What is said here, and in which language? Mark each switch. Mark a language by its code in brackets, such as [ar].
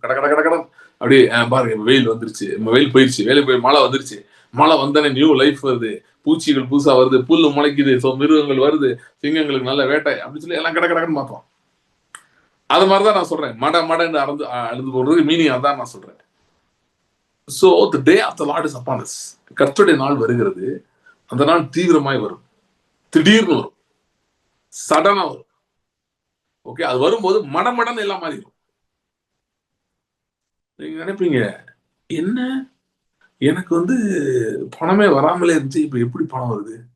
[ta] கட கட கட கட அப்படியே பாருங்க வெயில் வந்துருச்சு, வெயில் போயிடுச்சு, வெயில் போய் மழை வந்துருச்சு, மழை வந்தனே நியூ லைஃப் வருது, பூச்சிகள் புதுசா வருது, புல்லு முளைக்குது, மிருகங்கள் வருது, சிங்கங்களுக்கு நல்ல வேட்டை அப்படின்னு சொல்லி எல்லாம் கட கடன்னு மாத்தோம். அது மாதிரிதான் நான் சொல்றேன், மடன்னு அழுந்து போடுறது மீனிங் அதான் நான் சொல்றேன். [en] So the day of the Lord is upon us. [ta] கர்த்தருடைய நாள் வருகிறது. அந்த நாள் தீவிரமாய் வரும், திடீர்னு வரும், சடனா வரும். ஓகே, அது வரும்போது மடமடன்னு எல்லாம் மாறிடும். நீங்க நினைப்பீங்க, என்ன எனக்கு வந்து பணமே வராமலே இருந்துச்சு, இப்ப எப்படி பணம் வருது?